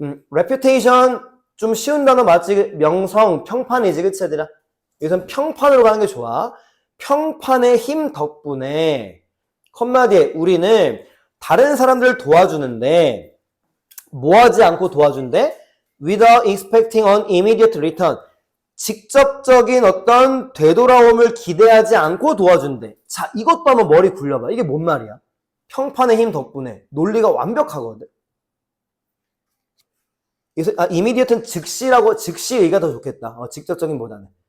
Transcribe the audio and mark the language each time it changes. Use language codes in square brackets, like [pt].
[ko] reputation 좀 쉬운 단어 맞지? 명성, 평판이지, 그치, 얘들아? 여기선 평판으로 가는 게 좋아. 평판의 힘 덕분에 컴마 뒤에 우리는 다른 사람들을 도와주는데 뭐 하지 않고 도와준대? [en] Without expecting an immediate return. [ko] 직접적인 어떤 되돌아옴을 기대하지 않고 도와준대. 자, 이것도 한번 머리 굴려봐. 이게 뭔 말이야? 평판의 힘 덕분에. 논리가 완벽하거든. 그래서 immediate는 즉시라고, 즉시 의가 더 좋겠다. 직접적인 보다는.